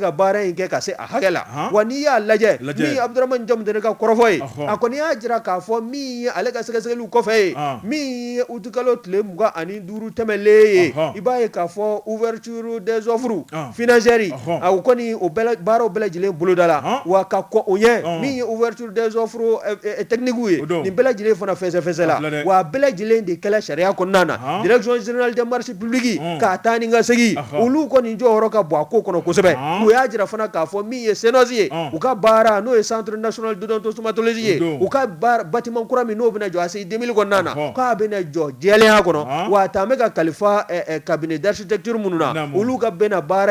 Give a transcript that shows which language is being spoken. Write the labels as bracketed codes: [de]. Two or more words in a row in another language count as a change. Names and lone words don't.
[bm] ka baara in kɛ ka se a hakɛ la wa n'i y'a lajɛ min Abdramane Jamdɛnɛ ka kɔrɔfɔ ye a kɔni y'a jira k'a fɔ min ye ale ka sɛgɛsɛgɛliw kɔfɛ ye min ye utikalo tile 25 tɛmɛlen ye i b'a ye k'a fɔ [fr] ouverture des offres financières [bm] a o kɔni o baaraw bɛɛ lajɛlen boloda la wa ka kɔ o ɲɛ min ye [fr] ouverture des offres techniques [bm] ye nin bɛɛ lajɛlen fana fɛsɛfɛsɛ la wa bɛɛ lajɛlen de kɛla sariya kɔnɔna na [fr] direction générale des marchés publics [bm] k'a taa ni ka segin olu kɔni jɔyɔrɔ ka bon a ko kɔnɔ kosɛbɛ u y'a jira fana k'a fɔ min ye CNOSS ye u ka baara n'o ye [fr] centre national d'odontostomatologie [bm] ye u ka bâtiment kura min n'o bɛna jɔ a se 2000 kɔnɔna na k'a bɛna jɔ jɛlenya kɔnɔ wa a taa bɛ ka kalifa [fr] cabinet d'architecture [bm] minnu na olu ka bɛna baara